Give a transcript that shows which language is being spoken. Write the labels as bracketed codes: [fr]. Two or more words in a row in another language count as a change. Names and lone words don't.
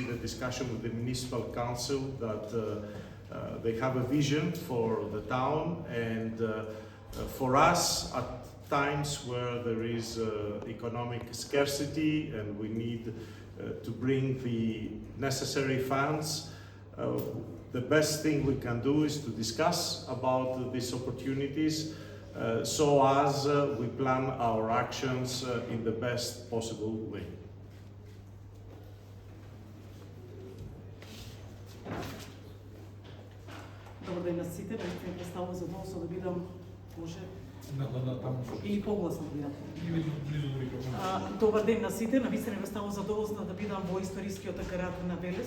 [en] the discussion with the municipal council that they have a vision for the town, and for us at times where there is economic scarcity and we need to bring the necessary funds, the best thing we can do is to discuss about these opportunities so as we plan our actions in the best possible way. [mk] Добар ден на сите, ме представува задоволство да бидам и погласно бидам. Добар ден на сите, навистина ме представува задоволство да бидам во историскиот град на Велес.